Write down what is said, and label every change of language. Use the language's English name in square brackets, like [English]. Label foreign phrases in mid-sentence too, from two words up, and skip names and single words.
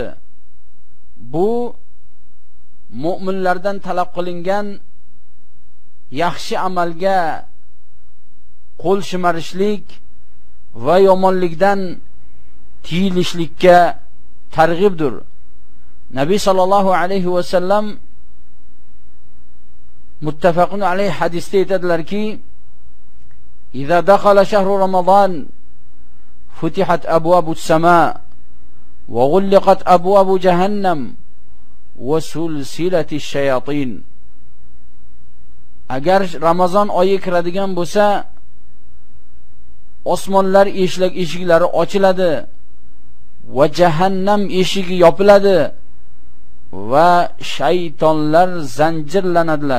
[Uzbek] Bu mu'minlardan talab qilingan yaxshi amalga qo'l shimarishlik va yomonlikdan tiyilishlikka targ'ibdir. Nabiy [Arabic] صلى الله عليه وسلم متفق عليه [Uzbek] hadisda aytadilarki, [Arabic] إذا دخل شهر رمضان فتحت أبواب السماء وغلقت أبواب جهنم وسلسلة الشياطين. [Uzbek] Agar Ramazon oyi kiradigan bo'lsa, osmonlar eshiklari ochiladi va jahannam eshigi yopiladi va shaytonlar zanjirlanadilar.